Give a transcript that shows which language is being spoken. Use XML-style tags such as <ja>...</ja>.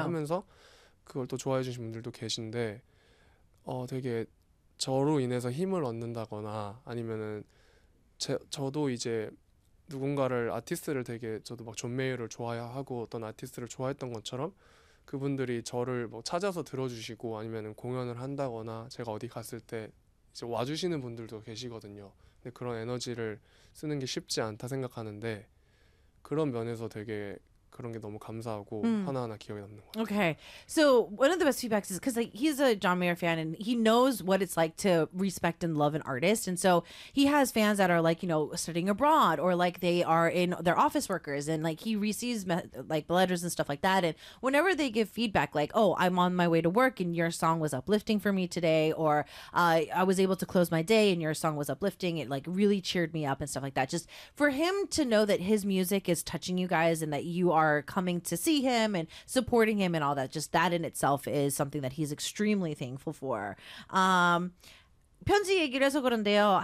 <ko>하면서 그걸 또 좋아해 주신 분들도 계신데, 되게 저로 인해서 힘을 얻는다거나 아니면은 저도 이제 누군가를 아티스트를 되게 저도 막 존 메이어를 좋아하고 어떤 아티스트를 좋아했던 것처럼 그분들이 저를 뭐 찾아서 들어주시고 아니면은 공연을 한다거나 제가 어디 갔을 때 이제 와주시는 분들도 계시거든요. 근데 그런 에너지를 쓰는 게 쉽지 않다 생각하는데 그런 면에서 되게 그런 게 너무 감사하고 하나하나 기억에 남는 것 같아요.</ko> <en>Okay, so one of the best feedbacks is because like he's a John Mayer fan and he knows what it's like to respect and love an artist, and so he has fans that are like studying abroad or like they are in their office workers and like he receives like letters and stuff like that, and whenever they give feedback like oh I'm on my way to work and your song was uplifting for me today, or I was able to close my day and your song was uplifting, it like really cheered me up and stuff like that. Just for him to know that his music is touching you guys and that you are coming to see him and supporting him and all that, just that in itself is something that he's extremely thankful for.</en> <ko>편지 얘기를 해서 그런데요.</ko>